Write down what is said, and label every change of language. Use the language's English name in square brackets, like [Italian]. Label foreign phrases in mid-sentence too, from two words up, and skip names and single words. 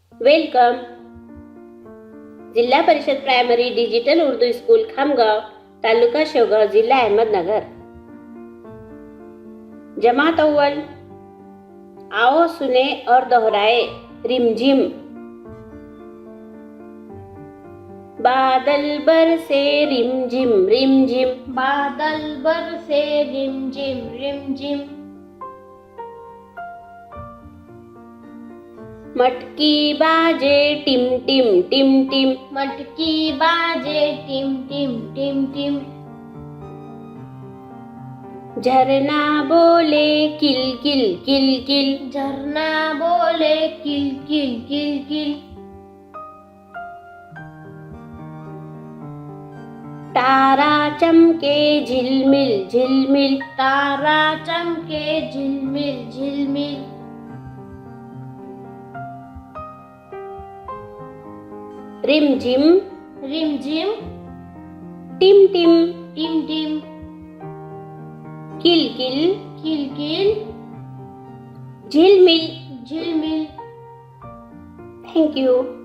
[Urdu] वेलकम. जिल्हा परिषद प्रायमरी डिजिटल उर्दू स्कूल खामगाव, तालुका शेवगाव, जिल्हा अहमदनगर. جماعت اول. آؤ سنیں اور دہرائیں. रिमझिम. بادل برسے رم جھم رم جھم. بادل برسے رم جھم رم جھم. مٹکی باجے ٹم ٹم ٹم ٹم. مٹکی باجے ٹم ٹم ٹم ٹم. جھرنا بولے کل کل کل کل. جھرنا بولے کل کل کل کل. تارا چمکے جھلمل جھلمل. تارا چمکے جھلمل جھلمل. रिमझिम रिमझिम. ٹم ٹم. ٹم ٹم. کل کل. کل کل. झिलमिल. झिलमिल. [English] thank you.